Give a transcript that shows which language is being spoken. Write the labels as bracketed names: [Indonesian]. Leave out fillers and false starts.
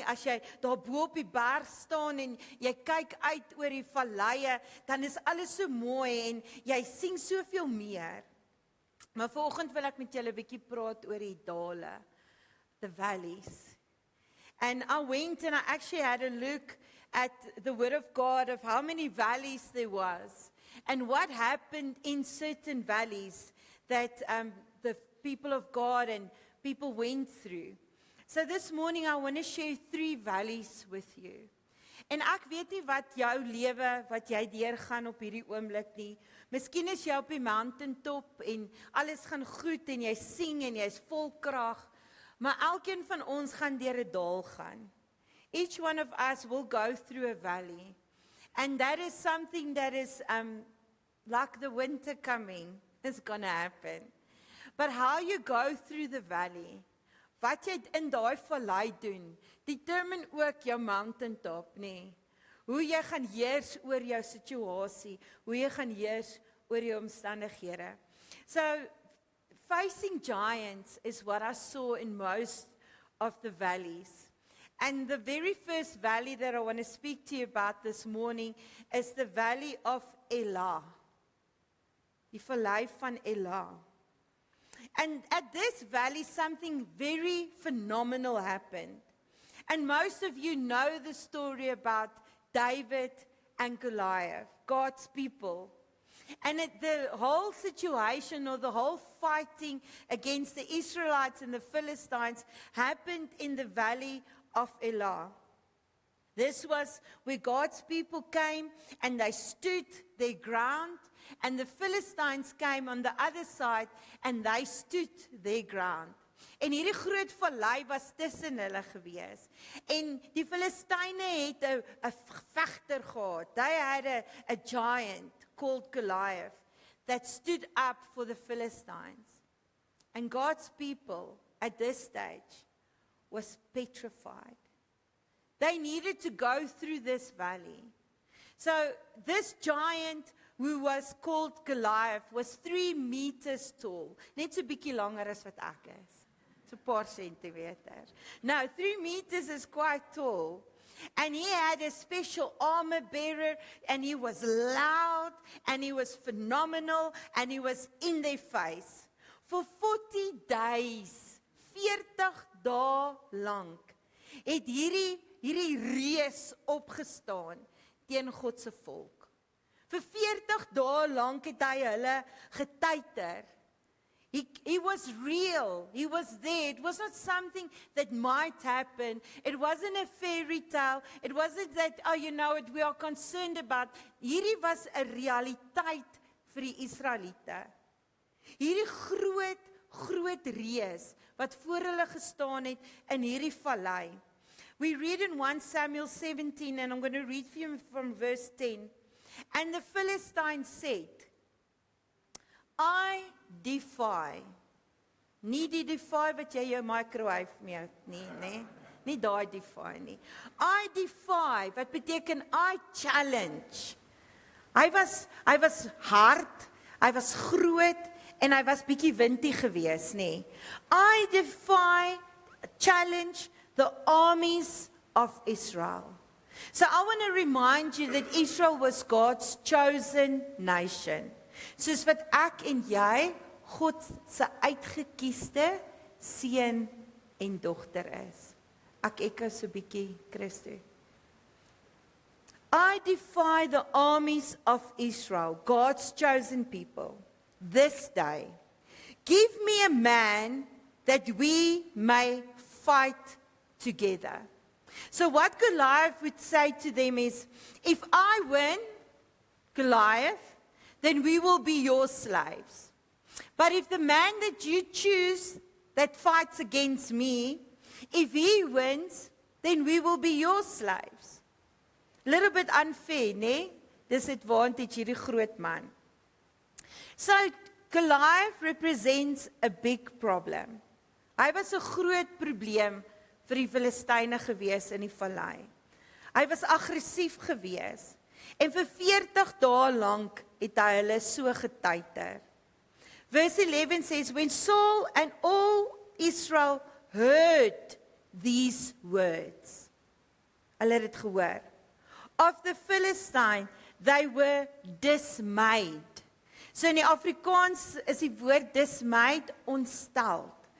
[Afrikaans] As jy daar bo op die berg staan en jy kyk uit oor die valleie, dan is alles so mooi en jy sien soveel meer. Maar vanoggend wil ek met julle 'n bietjie praat oor die dale, [English] the valleys. And I went and I actually had a look at the Word of God of how many valleys there was. And what happened in certain valleys that the people of God and people went through. So this morning I want to share 3 valleys with you. [Afrikaans] En ek weet nie wat jou lewe, wat jy deurgaan op hierdie oomblik nie. Miskien is jy op die mountaintop en alles gaan goed en jy sing en jy's vol krag, maar elkeen van ons gaan deur 'n dal gaan. [English] Each one of us will go through a valley. And that is something that is like the winter coming. It's going to happen. But how you go through the valley, [Afrikaans] wat jy in daai vallei doen, [English] determine ook jou mountaintop, nee. [Afrikaans] Hoe jy gaan heers oor jou situasie, hoe jy gaan heers oor jou omstandighede. [English] So, facing giants is what I saw in most of the valleys. And the very first valley that I want to speak to you about this morning is the valley of Elah. [Afrikaans] Die vallei van Elah. [English] And at this valley, something very phenomenal happened. And most of you know the story about David and Goliath, God's people. And the whole situation or the whole fighting against the Israelites and the Philistines happened in the valley of Elah. This was where God's people came and they stood their ground, and the Philistines came on the other side and they stood their ground. [Afrikaans] En hierdie groot vallei was tussen hulle gewees. En die Filistyne het 'n vegter gehad. [English] They had a giant called Goliath that stood up for the Philistines. And God's people at this stage was petrified. They needed to go through this valley. So this giant who was called Goliath was 3 meters tall. [Afrikaans] Net so bietjie langer as wat ek is. So 'n paar centimeter. [English] Now 3 meters is quite tall. And he had a special armor bearer, and he was loud, and he was phenomenal, and he was in their face. For 40 days, [Afrikaans] 40 dae lank, het hierdie reus opgestaan teen God se volk. Vir 40 dae lank het hy hulle getuiter. [English] He was real. He was there. It was not something that might happen. It wasn't a fairy tale. It wasn't that, oh, you know it, we are concerned about. [Afrikaans] Hierdie was 'n realiteit vir die Israeliete. Hierdie groot reus wat voor hulle gestaan het in hierdie vallei. [English] We read in 1 Samuel 17, and I'm going to read for you from verse 10. And the Philistine said, I defy. [Afrikaans] Nie die defy wat jy jou microwave mee, nee. Nie daai defy nie. [English] I defy, [Afrikaans] wat beteken [English] I challenge. [Afrikaans] Hy was hard, hy was groot, en hy was bietjie windy gewees, nee. [English] I defy, challenge the armies of Israel. So I want to remind you that Israel was God's chosen nation. [Afrikaans] Soos wat ek en jy God se uitgekiesde seun en dogter is. Ek echo so bietjie, Christo. [English] I defy the armies of Israel, God's chosen people, this day. Give me a man that we may fight together. So what Goliath would say to them is, if I win, Goliath, then we will be your slaves. But if the man that you choose that fights against me, if he wins, then we will be your slaves. Little bit unfair, né? Disadvantage [Afrikaans] hierdie groot man. [English] So Goliath represents a big problem. [Afrikaans] Hy was 'n groot probleem vir die Filistyne gewees in die vallei. Hy was aggressief gewees en vir 40 dae lank het hy hulle so getuiter. [English] Verse 11 says, when Saul and all Israel heard these words, [Afrikaans] hulle het dit gehoor, [English] of the Philistine, they were dismayed. [Afrikaans] So in die Afrikaans is die woord dismayed ontsteld.